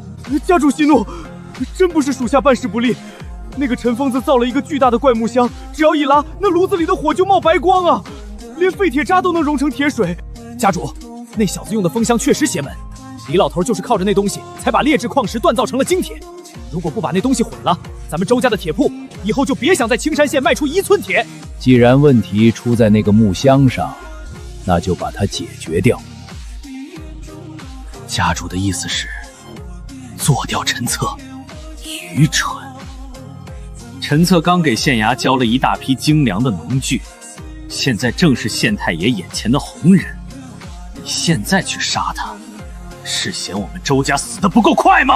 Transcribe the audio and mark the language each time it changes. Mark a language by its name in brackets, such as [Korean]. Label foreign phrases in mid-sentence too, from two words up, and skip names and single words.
[Chinese] 家主息怒，真不是屬下辦事不力。那個陳瘋子造了一個巨大的怪木箱，只要一拉，那爐子裡的火就冒白光啊，連廢鐵渣都能融成鐵水。家主，那小子用的風箱確實邪門，李老頭就是靠着那東西才把劣質礦石鍛造成了精鐵。如果不把那東西毀了，咱們周家的鐵鋪以後就別想在青山縣賣出1寸鐵。既然問題出在那個木箱上，那就把它解決掉。家主的意思是做掉陳策，愚蠢。陈策剛給縣衙交了一大批精良的農具，現在正是縣太爺眼前的紅人，你現在去殺他，是嫌我們周家死得不夠快嗎？